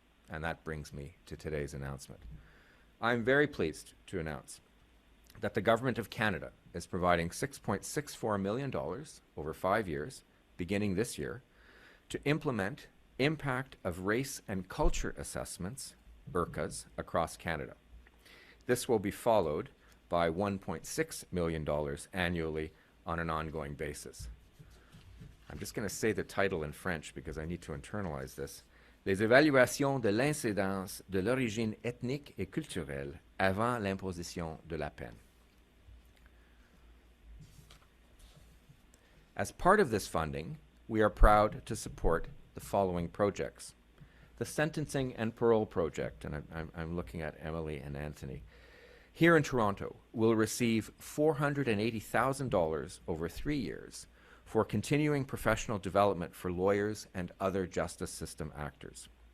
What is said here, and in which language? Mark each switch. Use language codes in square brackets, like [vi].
[en] And that brings me to today's announcement. I'm very pleased to announce that the Government of Canada is providing $6.64 million over 5 years, beginning this year, to implement impact of race and culture assessments, IRCAs, across Canada. This will be followed by $1.6 million annually on an ongoing basis. I'm just going to say the title in French because I need to internalize this. [fr] Les évaluations de l'incidence de l'origine ethnique et culturelle avant l'imposition de la peine. [en] As part of this funding, we are proud to support the following projects. The Sentencing and Parole Project, and I'm looking at Emily and Anthony, here in Toronto will receive $480,000 over 3 years for continuing professional development for lawyers and other justice system actors.